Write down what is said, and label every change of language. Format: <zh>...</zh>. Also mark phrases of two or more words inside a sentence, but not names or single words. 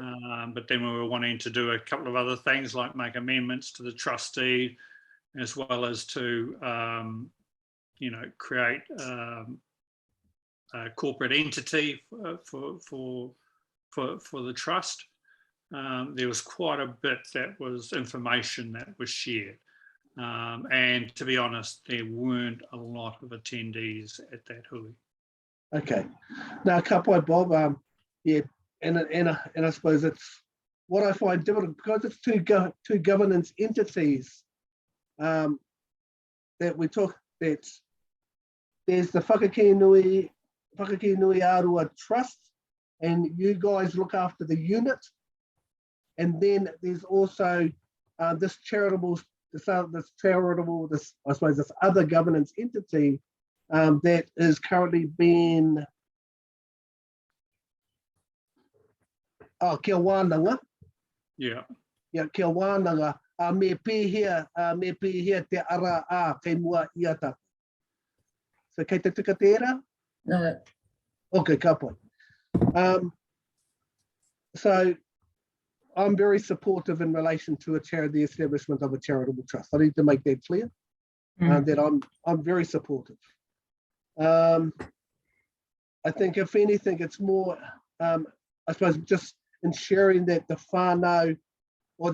<en>But then we were wanting to do a couple of other things like make amendments to the trustee, as well as to, create a corporate entity for the trust. There was quite a bit that was information that was shared. And to be honest, there weren't a lot of attendees at that hui. Okay. Now,</en> <mi>ka pai,</mi> <en>Bob, and I suppose it's what I find difficult, because it's two governance entities that we talk, that there's the Whakakinui Arua Trust, and you guys look after the unit. And then there's also this other governance entity that is currently being</en> <mi>kia Wānanga.</mi> <en>Yeah.</en> <mi>Yeah, kia Wānanga. Me pihia te ara a kei mua iata. So kei te tika tērā?</mi> <en>No.</en> <mi>Okay, ka pai.</mi> <en>So I'm very supportive in relation to the establishment of a charitable trust. I need to make that clear, that I'm very supportive. I think if anything, it's more, I suppose, just ensuring that the whānau, or</en>